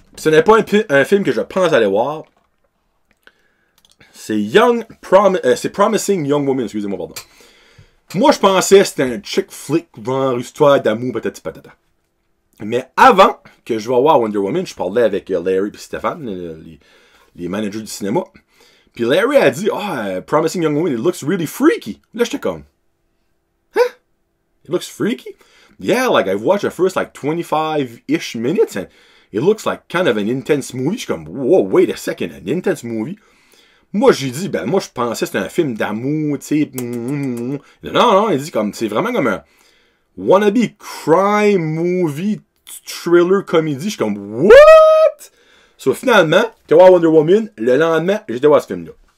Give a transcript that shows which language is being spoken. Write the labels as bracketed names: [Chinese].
[French] Ce n'est pas un film que je pense aller voir. C'est Promising Young Woman, excusez-moi, pardon. Moi, je pensais que c'était un chick flick, genre histoire d'amour, patati patata. Mais avant que je vais voir Wonder Woman, je parlais avec Larry et Stéphane, les managers du cinéma. Puis Larry a dit, Promising Young Woman, [English] it looks really freaky. [French] Là, j'étais comme, huh? [English] It looks freaky? Yeah, like I've watched the first like 25-ish minutes and it looks like kind of an intense movie. [French] Je suis comme, [English] whoa, wait a second, an intense movie? [French] Moi, j'ai dit, moi, je pensais que c'était un film d'amour, tu sais. Non, il dit comme, c'est vraiment comme un [English] wannabe crime movie, [French] thriller, comédie. Je suis comme, what? So, finalement, j'étais voir Wonder Woman. Le lendemain, j'étais voir ce film-là.